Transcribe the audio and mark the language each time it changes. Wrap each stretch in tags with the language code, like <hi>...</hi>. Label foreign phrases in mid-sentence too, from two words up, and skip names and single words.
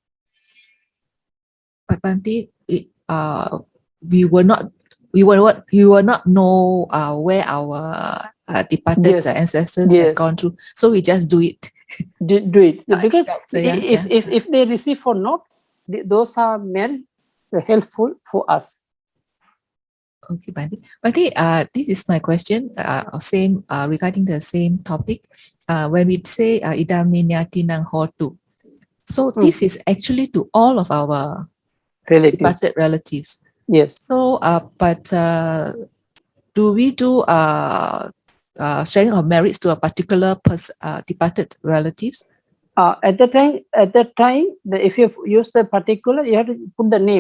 <en>But Bante, we will not know where our departed Yes, ancestors has yes, gone through. So we just do it. do it, because So, yeah, if they receive or not, those are merits helpful for us. Okay, Bante. Bante, this is my question. Same regarding the same topic. When we say</en> <pi>idam ninyati nang hotu,</pi> <en>so this is actually to all of our Relatives. departed relatives. Yes. So, but do we do sharing of merits to a particular departed relatives? At the time, if you use the particular, you have to put the name.</en>